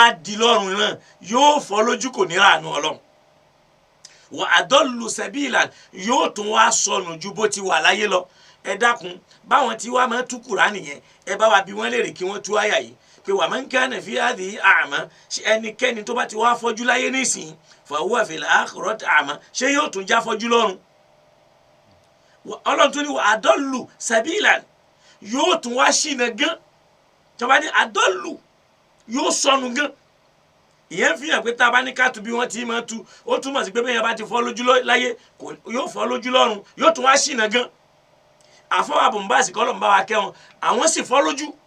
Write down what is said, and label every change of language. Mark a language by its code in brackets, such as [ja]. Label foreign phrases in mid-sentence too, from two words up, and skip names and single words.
[yo] di lọ́rùn náà yóò fọ́ lójú kò ní ràánú Ọlọ́run [ar] وأضل سبيلا [yo] yóò tún wá sọnù ju bó ti wà láyé lọ ẹ dákun báwọn tí wàá máa tú Kùránì yẹn ẹ bá wa bí wọ́n lè rè kí wọ́n tú àyà yìí pé [ar] ومن كان في هذه أعمى [yo] ẹnikẹ́ni tó bá ti wá fọ́jú láyé nísìnyí [ar] فهو في الآخرة أعمى [yo] ṣé yóò tún já fọ́jú lọ́run Ọlọ́run tún ní [ar] وأضل سبيلا [yo] yóò tún wá ṣìnà gan tọ́ba ní adallu yóò sọnù gan ìyẹn fi hàn pé tá a bá ní ká tu bí wọ́n ti máa tu ó túmọ̀ sí pé bẹ́ẹ̀ yẹn bá ti fọ́ lójú láyé yóò fọ́ lójú lọ́run yóò tún wá ṣìnà gan àfọwọ́ Bombasi kọ́ ló ń bá wa kẹ́wọn àwọn sì fọ́ lójú